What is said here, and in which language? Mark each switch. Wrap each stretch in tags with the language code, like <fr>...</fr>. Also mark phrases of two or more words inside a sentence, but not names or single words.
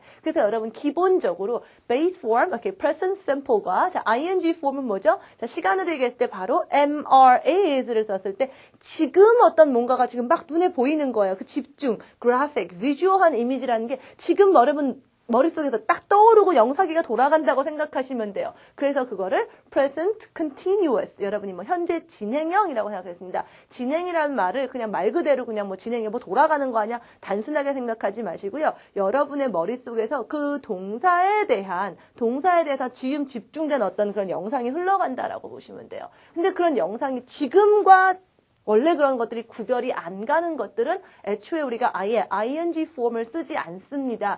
<ko>그래서 여러분 기본적으로</ko> <en>base form, present simple</en> <ko>과</ko> <en>ing form</en> <ko>은 뭐죠? 시간으로 얘기했을 때 바로 MRAS를 썼을 때 지금 어떤 뭔가가 지금 막 눈에 보이는 거예요. 그 집중,</ko> <en>graphic, visual</en> <ko>한 이미지라는 게 지금 여러분 머릿속에서 딱 떠오르고 영사기가 돌아간다고 생각하시면 돼요. 그래서 그거를</ko> <en>present continuous,</en> <ko>여러분이 뭐 현재 진행형이라고 생각했습니다. 진행이라는 말을 그냥 말 그대로 그냥 뭐 진행해 뭐 돌아가는 거 아니야? 단순하게 생각하지 마시고요. 여러분의 머릿속에서 그 동사에 대해서 지금 집중된 어떤 그런 영상이 흘러간다라고 보시면 돼요. 근데 그런 영상이 지금과 원래 그런 것들이 구별이 안 가는 것들은 애초에 우리가 아예 ing 폼을 쓰지 않습니다.</ko>